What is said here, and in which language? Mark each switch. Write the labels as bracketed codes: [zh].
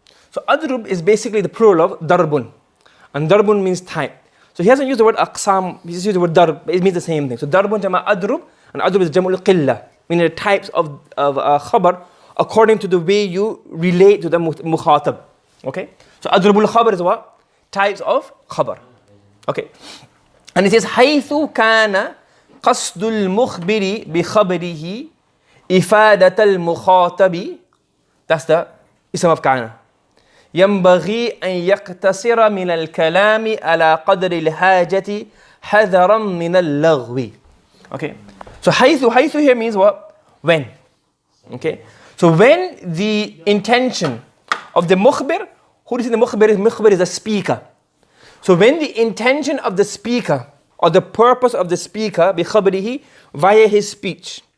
[en] So Adrub is basically the plural of darbun. And darbun means type. So he hasn't used the word aqsam, he just used the word darb, but it means the same thing. So darbun jama adrub, and adrub is jamul qilla, meaning the types of khabar according to the way you relate to the mukhatab. Okay? So adrubul khabar is what? Types of khabar. Okay. And it says [ar] حيث كان قصد المخبر بخبره إفادة المخاطب. [en] That's the ism of كان. [ar] ينبغي أن يقتصر من الكلام على قدر الحاجة حذرا من اللغو. [en] Okay. So حيث here means what? When. Okay. So when the intention of the mukhbir, who is the mukhbir? Mukhbir is the speaker. So when the intention of the speaker or the purpose of the speaker بخبره via his speech.